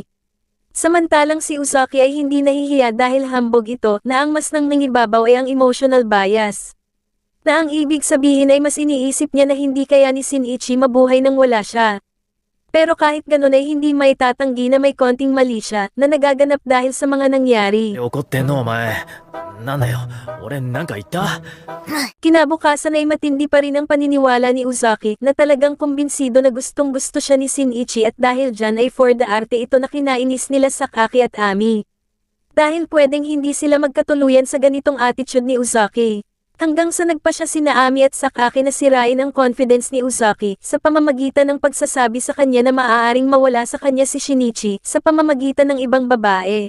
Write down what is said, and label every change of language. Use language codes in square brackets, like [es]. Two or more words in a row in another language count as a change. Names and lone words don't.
[tl] Samantalang si Uzaki ay hindi nahihiya dahil hambog ito na ang mas nang nangibabaw ay ang [en] emotional bias. [tl] Na ang ibig sabihin ay mas iniisip niya na hindi kaya ni Shinichi mabuhay nang wala siya. Pero kahit ganun ay hindi maitatanggi na may konting mali siya na nagaganap dahil sa mga nangyari. [ja] 怒ってんのお前。なんだよ、俺なんか言った？ [tl] Kinabukasan ay matindi pa rin ang paniniwala ni Uzaki na talagang kumbinsido na gustong gusto siya ni Shinichi at dahil dyan ay [en] for the arte [tl] ito na kinainis nila Sakaki at Ami. Dahil pwedeng hindi sila magkatuluyan sa ganitong attitude ni Uzaki. Hanggang sa nagpa siya sina Ami at Sakaki na sirain ang confidence ni Uzaki sa pamamagitan ng pagsasabi sa kanya na maaaring mawala sa kanya si Shinichi sa pamamagitan ng ibang babae.